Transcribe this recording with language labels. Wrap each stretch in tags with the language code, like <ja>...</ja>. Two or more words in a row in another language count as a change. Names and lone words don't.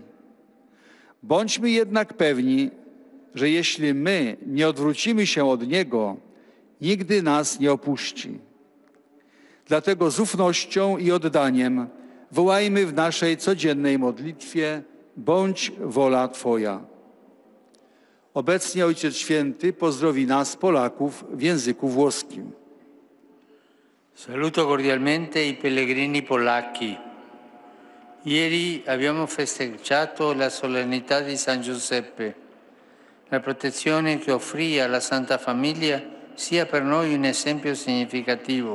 <pl>Bądźmy jednak pewni, że jeśli my nie odwrócimy się od Niego, nigdy nas nie opuści. Dlatego z ufnością i oddaniem wołajmy w naszej codziennej modlitwie: bądź wola Twoja. Obecnie Ojciec Święty pozdrowi nas, Polaków, w języku włoskim.</pl> <it>Saluto cordialmente i pellegrini polacchi. Ieri abbiamo festeggiato la solennità di San Giuseppe. La protezione che offrì alla Santa Famiglia sia per noi un esempio significativo.</it>